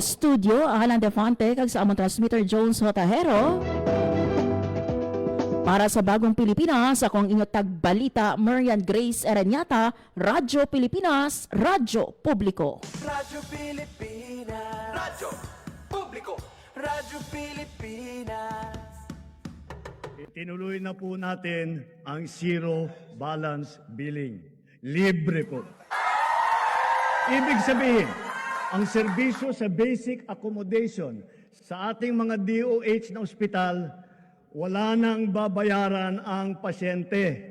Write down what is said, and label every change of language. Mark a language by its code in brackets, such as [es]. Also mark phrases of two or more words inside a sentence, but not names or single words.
[hil] studio, Alan Defante kag sa amon transmitter Jones Hotahero. [tl] Para sa Bagong Pilipinas, akong inyong tagbalita, Marian Grace Eranyata, Radyo Pilipinas, Radyo Publiko. Radyo Pilipinas. Radyo Publiko. Radyo Pilipinas. Tinuloy na po natin ang zero balance billing. Libre po. Ibig sabihin, ang serbisyo sa [en] basic accommodation [tl] sa ating mga DOH na ospital, wala nang babayaran ang pasyente.